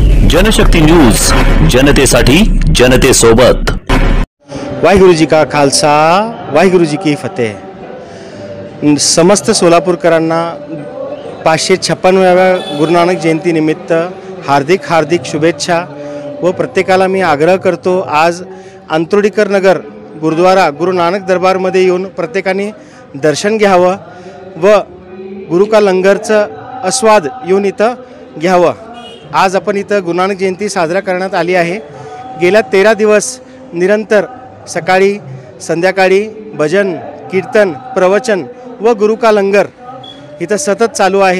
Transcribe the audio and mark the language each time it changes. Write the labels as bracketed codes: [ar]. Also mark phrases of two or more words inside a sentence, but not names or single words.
[mr] जनशक्ति न्यूज, जनतेसाठी जनतेसोबत। [pa] ਵਾਹਿਗੁਰੂ ਜੀ ਕਾ ਖ਼ਾਲਸਾ, ਵਾਹਿਗੁਰੂ ਜੀ ਕੀ ਫ਼ਤਿਹ। [mr] समस्त सोलापूरकरांना 556व्या गुरुनानक जयंतीनिमित्त हार्दिक हार्दिक शुभेच्छा व प्रत्येकाला मी आग्रह करतो, आज अंतरोडीकर नगर गुरुद्वारा गुरु नानक दरबारमध्ये येऊन प्रत्येकाने दर्शन घ्यावं व गुरु का लंगरचं आस्वाद येऊन इथं घ्यावं। आज आपण इथं गुरुनानक जयंती साजरा करण्यात आली आहे। गेल्या 13 दिवस निरंतर सकाळी संध्याकाळी भजन कीर्तन प्रवचन व गुरु का लंगर इथं सतत चालू आहे।